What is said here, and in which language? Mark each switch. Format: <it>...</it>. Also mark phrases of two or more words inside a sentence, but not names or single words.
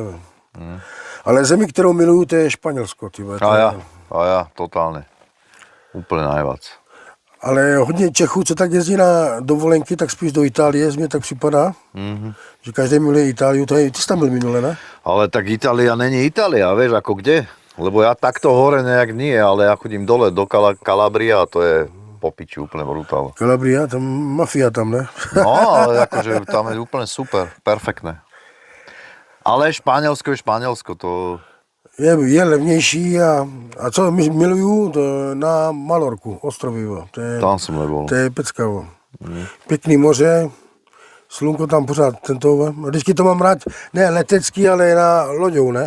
<cs>Ale zemi, kterou miluju, to je Španělsko. A já, totálně. Úplně najvac. Ale hodně Čechů, co tak jezdí na dovolenky, tak spíš do Itálie, mně tak připadá. Že každý miluje Itáliu, to je, ty jsi tam byl minule, ne? Ale tak Itália není Itália,</cs> <sk>vieš, ako kde? Lebo ja takto hore nejak nie, ale ja chodím dole do Kalabria a to je po piči úplne brutál. Kalabria, tam mafia tam, ne? No, ale akože tam je úplne super, perfektné.</sk> <cs>Ale Španělsko je Španělsko, to... Je levnější a co miluju, to na Malorku, ostrovy, to je,</cs> <sk>tam jsem nebol.</sk> <cs>To je pecka. Pěkný moře, slunko tam pořád tento, vždycky to mám rád, ne letecký, ale na loďou, ne?</cs>